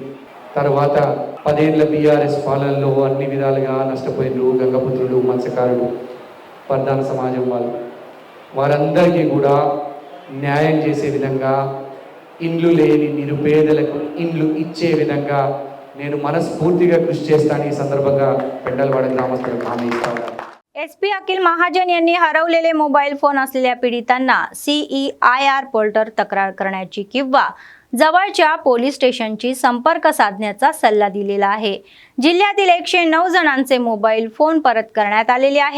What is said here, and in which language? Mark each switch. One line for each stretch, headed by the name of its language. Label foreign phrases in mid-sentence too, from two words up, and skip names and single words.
Telugu: తర్వాత 10 ఏళ్ల బీఆర్ఎస్ పాలనలో అన్ని విధాలుగా నష్టపోయిన గంగపుత్రులు, మత్స్యకారులు, ప్రధాన సమాజం వాళ్ళు, వారందరికీ కూడా న్యాయం చేసే విధంగా, ఇండ్లు లేని నిరుపేదలకు ఇండ్లు ఇచ్చే విధంగా నేను మనస్ఫూర్తిగా కృషి చేస్తాను. ఈ సందర్భంగా పెండలవాడ గ్రామస్తులకు హామీ ఇస్తాను.
Marathi: SP अखिल महाजन यांनी हरवलेले
English: mobile phone
Marathi: असलेल्या पीडितांना CEIR पोर्टल तक्रार करण्याची किंवा जवळच्या
English: police station
Marathi: संपर्क साधण्याचा सल्ला दिलेला आहे. जिल्ह्यातील 109 जणांचे
English: mobile phone
Marathi: परत करण्यात आलेले आहे.